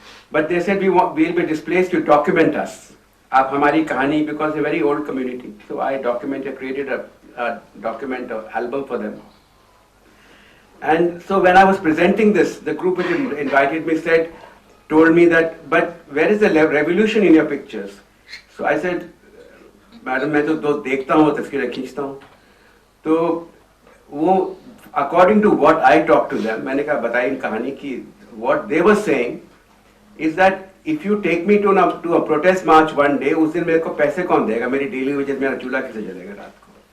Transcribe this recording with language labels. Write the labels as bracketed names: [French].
[English] But they said we'll be displaced to document us. [Hindi] Aap hamari kahani, [English] because it's a very old community. So I created a document, an album for them. And so when I was presenting this, the group which invited me told me that, but where is the revolution in your pictures? So I said, Madam, [Hindi] मैं तो देखता हूँ तस्वीरें खींचता हूँ. तो वो, [English] according to what I talked to them, [Hindi] मैंने कहा बताई इन कहानी की, [English] what they were saying is that if you take me to a protest march one day, [Hindi] उस दिन मेरे को पैसे कौन देगा, मेरी daily wages, मेरा चूल्हा कैसे जलेगा रात को.